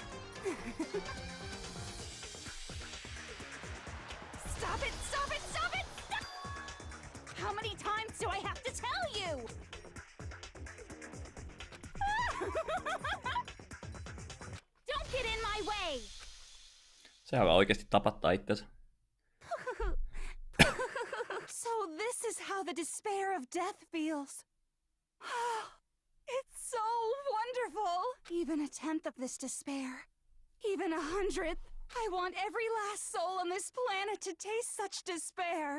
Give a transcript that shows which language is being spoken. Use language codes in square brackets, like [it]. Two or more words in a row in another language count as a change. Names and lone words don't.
[en] Stop it! How many times do I have to tell you? Don't get in my way! [fi] Se haluaa oikeesti tapattaa itsensä. [en] So this is how the despair of death feels. It's so wonderful. Even a tenth of this despair, even 100th, I want every last soul on this planet to taste such despair.